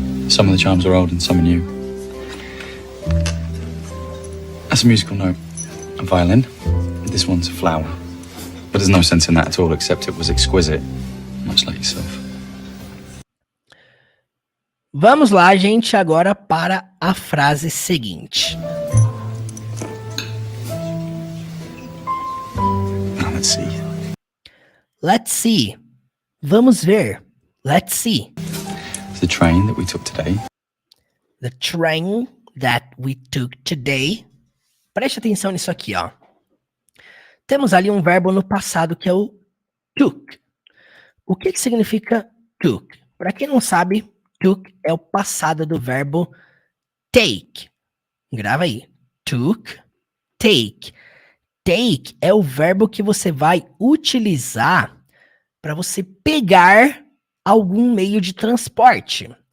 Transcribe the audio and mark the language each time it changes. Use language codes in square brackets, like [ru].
[en] Some of the chimes are old and some are new. That's a musical note. A violin. This one's a flower. But there's no sense in that at all, except it was exquisite, much like yourself. [pt] Vamos lá, gente, agora para a frase seguinte. [en] Now let's see. Let's see. [pt] Vamos ver. [en] Let's see. The train that we took today. The train that we took today. [pt] Preste atenção nisso aqui, ó. Temos ali um verbo no passado que é o took. O que significa took? Para quem não sabe, took é o passado do verbo take. Grava aí. Took, take. Take é o verbo que você vai utilizar para você pegar algum meio de transporte.